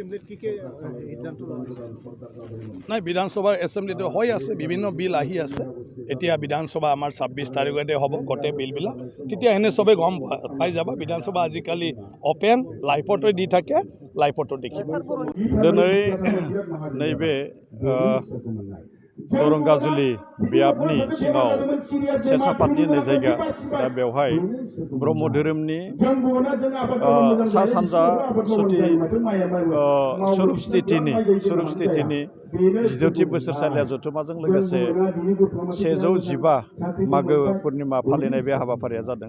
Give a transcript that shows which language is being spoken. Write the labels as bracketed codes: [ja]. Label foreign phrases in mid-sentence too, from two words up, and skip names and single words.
[as] নাই, বিধানসভাৰ এছেম্বলিটো হৈ আছে, বিভিন্ন বিল আহি আছে। এতিয়া বিধানসভা আমাৰ 26 তাৰিখতে হ'ব গোটেই বিলবিলাক, তেতিয়া এনে চবে গম পাই যাবা। বিধানসভা আজিকালি অপেন, লাইভতো দি থাকে, লাইভতো দেখিব। [brx] दिनै नैबे दरं गाजुलि बियाबनि सिङाव सेसापाटि होननाय जायगा दा बेवहाय ब्रह्म धोरोमनि सा सानजा स्वरुप स्थितिनि 12थि बोसोरसालिया जथुम्माजों लोगोसे 115 मागो पुर्निमा फालिनाय बे हाबाफारिया जादों।